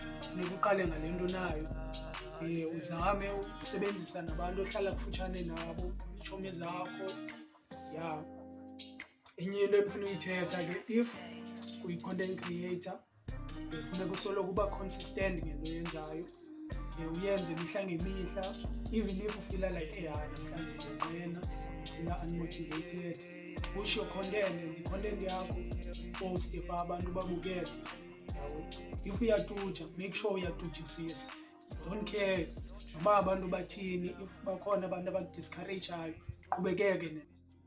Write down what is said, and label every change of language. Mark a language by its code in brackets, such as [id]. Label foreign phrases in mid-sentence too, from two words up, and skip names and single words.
[xh] Funeka uqale ngale nto unayo. Uzame ukusebenzisa nabantu ohlala kufutshane nabo, iitshomi zakho. Ya, enye into endifuna uyithetha ke, if uyi- [en] content creator [xh] funeka usoloko uba consistent ngento oyenzayo. Uyenze mihla ngemihla, [en] even if [xh] ufila like namhlanje ndiyonqena, ufila unmotivated, [en] push your content, [xh] yenza i-content yakho, poste phaa abantu babukele. If uyatuja, [en] make sure [xh] uyatujisisa. [en] Don't care [xh] noba abantu bathini. If bakhona abantu abakudiscourajayo, qhubekeke .